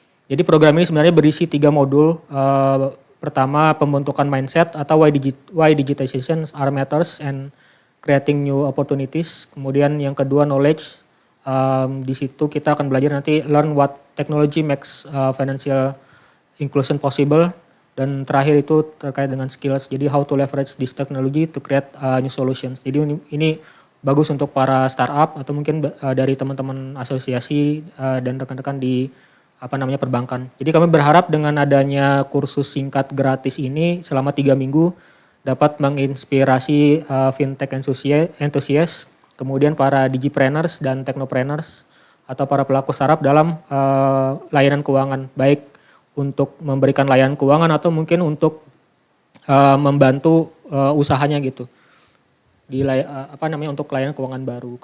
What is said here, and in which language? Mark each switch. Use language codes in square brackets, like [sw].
[id] Jadi program ini sebenarnya berisi 3 modul. Pertama, pembentukan mindset atau [en] why digitization are matters and creating new opportunities. [id] Kemudian yang kedua, knowledge. Di situ kita akan belajar nanti [en] learn what technology makes financial inclusion possible. [id] Dan terakhir itu terkait dengan skills. Jadi [en] how to leverage this technology to create new solutions. [id] Jadi ini bagus untuk para startup atau mungkin dari teman-teman asosiasi dan rekan-rekan di perbankan. Jadi kami berharap dengan adanya kursus singkat gratis ini selama 3 minggu dapat menginspirasi fintech enthusiast, kemudian para digipreneurs dan technopreneurs atau para pelaku startup dalam layanan keuangan, baik untuk memberikan layanan keuangan atau mungkin untuk membantu usahanya gitu di untuk layanan keuangan baru.